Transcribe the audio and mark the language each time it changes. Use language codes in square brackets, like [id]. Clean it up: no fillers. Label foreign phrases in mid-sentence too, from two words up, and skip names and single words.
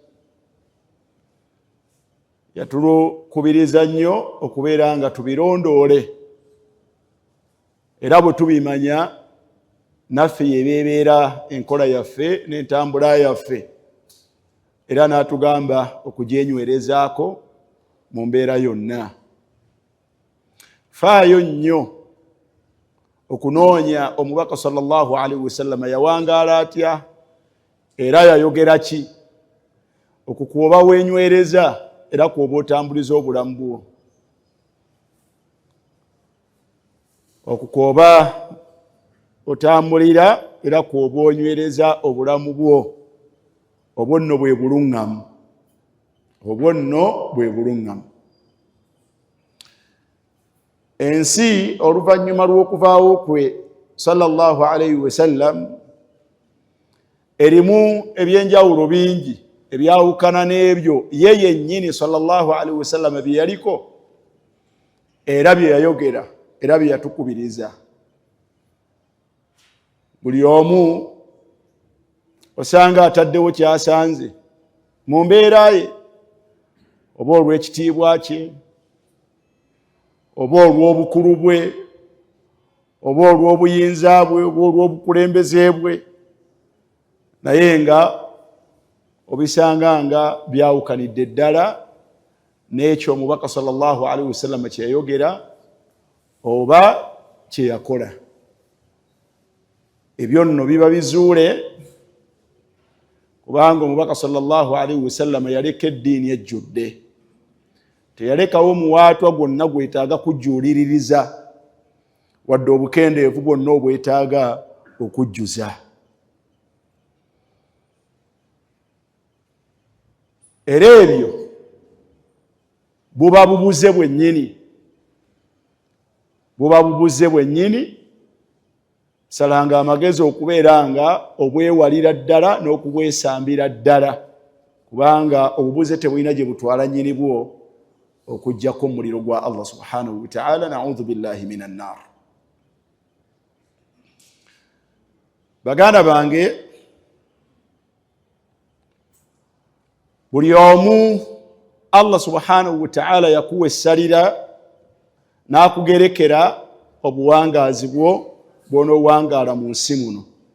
[lg] Yatukubiriza nnyo okubeera nga tubirondoole, era bwe tubimanya naffe yebeebeera enkola yaffe n'entambula yaffe, era n'atugamba okugyenywerezaako mu mbeera yonna. Faayo nnyo okunoonya omubaka [ar] صلى الله عليه وسلم [lg] yawangaala atya era yayogera ki, okukwoba wenywereza era kwoba otambuliza obulamu bwo, okukwoba otambulira era kwoba onywereza obulamu bwo. Obwo nno bwe buluŋŋamu, obwo nno bwe buluŋŋamu. Ensi oluvannyuma lw'okuvaawo kwe [ar] صلى الله عليه وسلم [lg] erimu ebyenjawulo bingi ebyawukana n'ebyo ye yennyini [ar] صلى الله عليه وسلم [lg] bye yaliko era bye yayogera era bye yatukubiriza. Buli omu osanga ataddewo kyasanze mu mbeera ye, oba olw'ekitiibwa kye, oba olw'obukulu bwe, oba olw'obuyinza bwe, oba olw'obukulembeze bwe, naye nga obisanga nga byawukanidde ddala n'ekyo omubaka [ar] صلى الله عليه وسلم [lg] kye yayogera oba kye yakola. Ebyo nno biba bizuule kubanga omubaka [ar] صلى الله عليه وسلم [lg] yaleka eddiini ejjudde. Teyalekawo muwaatwa gwonna gwetaaga kujjuuliririza wadde obukendeevu bwonna obwetaaga okujjuza. Era ebyo buba bubuze bwennyini, buba bubuze bwennyini. Salanga amagezi okubeera nga obwewalira ddala n'okubwesambira ddala, kubanga obubuze tebulina gye butwala nnyini bwo okujjako omuliro gwa [ar] الله سبحانه وتعالى. نعوذ بالله من النار. [lg] Baganda bange, buli omu [ar] الله سبحانه وتعالى [lg] yakuwa essalira n'akugerekera obuwangaazi bwo bw'onoowangaala mu nsi muno.